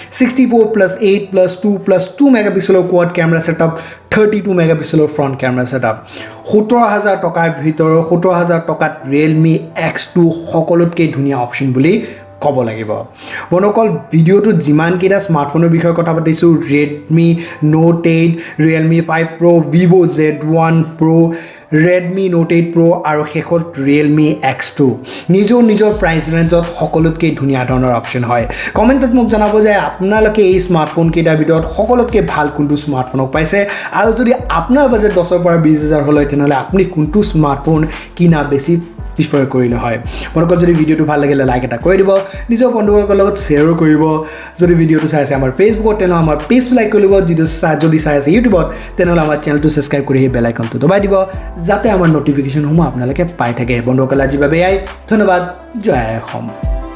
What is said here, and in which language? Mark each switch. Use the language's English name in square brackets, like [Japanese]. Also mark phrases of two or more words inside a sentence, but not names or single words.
[Assamese] 64+8+2+2 মেগাপিক্সেলৰ [English] quad camera setup [Assamese] 32 মেগাপিক্সেলৰ [English] front camera setup [Assamese] 17,000 টকাৰ ভিতৰত 17,000 টকাত Realme X2 সকলোতকৈ ধুনীয়া অপচন বুলি ক'ব লাগিব বনকল ভিডিওটো যিমান কেইটা স্মাৰ্টফোনৰ বিষয়ে কথা পাতিছো Redmi Note 8 Realme 5 Pro Vivo Z1 Pro Redmi Note 8 Pro আৰু শেষত Realme X2 নিজৰ [English] price range [Assamese] সকলোতকৈ ধুনীয়া ধৰণৰ অপচন হয় কমেন্টত মোক জনাব যে আপোনালোকে এই স্মাৰ্টফোন কেইটাৰ ভিতৰত সকলোতকৈ ভাল কোনটো স্মাৰ্টফোনক পাইছে আৰু যদি আপোনাৰ বাজেট 10 পৰা 20000 হলে তেনেহলে আপুনি কোনটো স্মাৰ্টফোন কিনা বেছি প্ৰিফাৰ কৰিলে হয় বন্ধুসকল যদি ভিডিওটো ভাল লাগিলে লাইক এটা কৰি দিব নিজৰ বন্ধুসকলৰ লগত শ্বেয়াৰ কৰিব যদি ভিডিওটো চাই আছে আমাৰ ফেচবুকত তেনে আমাৰ পেজটো লাইক কৰিব যদি চাই আছে ইউটিউবত তেনেহলে আমাৰ চেনেলটো সাবস্ক্ৰাইব কৰি [English] bell icon [Assamese] দবাই দিব যাতে আমাৰ নটিফিকেশন সমূহ আপোনালোকে পাই থাকে বন্ধুসকল আজিৰ বাবে ধন্যবাদ জয় অসম